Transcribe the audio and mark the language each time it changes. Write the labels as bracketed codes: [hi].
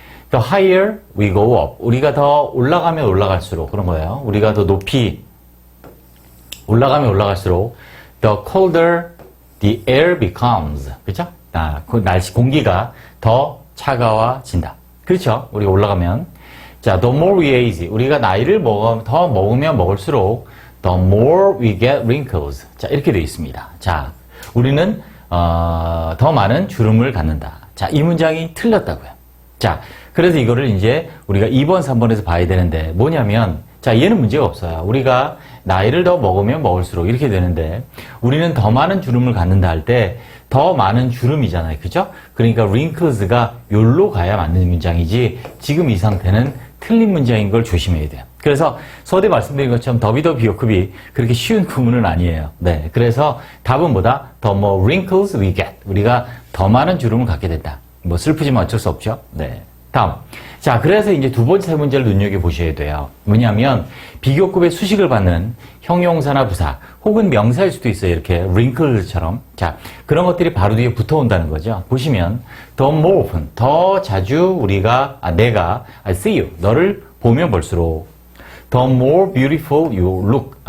[en] The higher we go up. [ko] 우리가 더 올라가면 올라갈수록 그런 거예요. 우리가 더 높이 올라가면 올라갈수록 [en] the colder the air becomes. [ko] 그렇죠? 그 날씨 공기가 더 차가워진다. 그렇죠? 우리가 올라가면 자, [en] the more we age. [ko] 우리가 나이를 더 먹으면 먹을수록 [en] the more we get wrinkles. [ko] 자, 이렇게 되어 있습니다. 자, 우리는 더 많은 주름을 갖는다. 자, 이 문장이 틀렸다고요. 자, 그래서 이거를 이제 우리가 2번, 3번에서 봐야 되는데 뭐냐면 자, 얘는 문제가 없어요. 우리가 나이를 더 먹으면 먹을수록 이렇게 되는데 우리는 더 많은 주름을 갖는다 할 때 더 많은 주름이잖아요. 그죠? 그러니까 wrinkles가 요로 가야 맞는 문장이지 지금 이 상태는 틀린 문장인 걸 조심해야 돼요. 그래서 서두에 말씀드린 것처럼 더비 더 비교급이 그렇게 쉬운 구문은 아니에요. 네, 그래서 답은 뭐다? [en] The more wrinkles we get. [ko] 우리가 더 많은 주름을 갖게 된다. 뭐 슬프지만 어쩔 수 없죠. 네. 다음. 자, 그래서 이제 두 번째 문제를 눈여겨보셔야 돼요. 뭐냐면, 비교급의 수식을 받는 형용사나 부사, 혹은 명사일 수도 있어요. 이렇게, wrinkle처럼. 자, 그런 것들이 바로 뒤에 붙어 온다는 거죠. [en] 보시면, the more often, [ko] 더 자주 내가, [en] I see you, [ko] 너를 보면 볼수록, [en] the more beautiful you look.